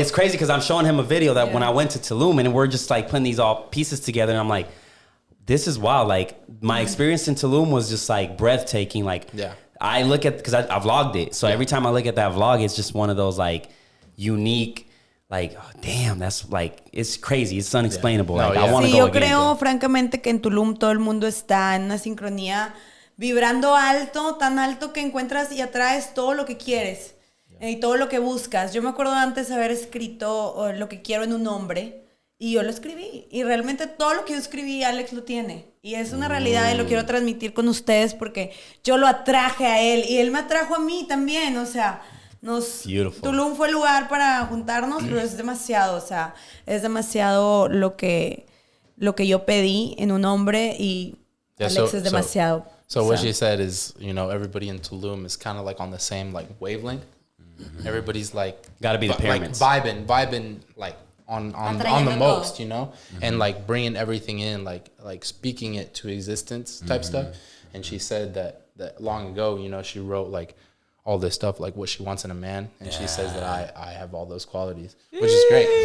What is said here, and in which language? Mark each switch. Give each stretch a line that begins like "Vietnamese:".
English: it's crazy because I'm showing him a video that when I went to Tulum and we're just like putting these all pieces together, and I'm like, this is wild. Like my experience in Tulum was just like breathtaking. Like I look at, because I vlogged it. So every time I look at that vlog, it's just one of those like unique, like, oh, damn, that's like, it's crazy. It's unexplainable. Like, I want to go
Spanish: yo
English: again.
Spanish: creo francamente que en Tulum todo el mundo está en una sincronía vibrando alto, tan alto que encuentras y atraes todo lo que quieres y todo lo que buscas. Yo me acuerdo antes haber escrito lo que quiero en un hombre y yo lo escribí. Y realmente todo lo que yo escribí, Alex lo tiene. Y es una realidad y lo quiero transmitir con ustedes porque yo lo atraje a él y él me atrajo a mí también. O sea, Tulum fue el lugar para juntarnos, pero es demasiado, o sea, es demasiado lo que yo pedí en un hombre y Alex es demasiado.
English: So what she said is, everybody in Tulum is kind of like on the same like wavelength. Mm-hmm. Everybody's like gotta be the pyramids, like vibing like on the most, and like bringing everything in, like speaking it to existence type stuff. And she said that long ago, she wrote like all this stuff, like what she wants in a man, and she says that I have all those qualities, which is great.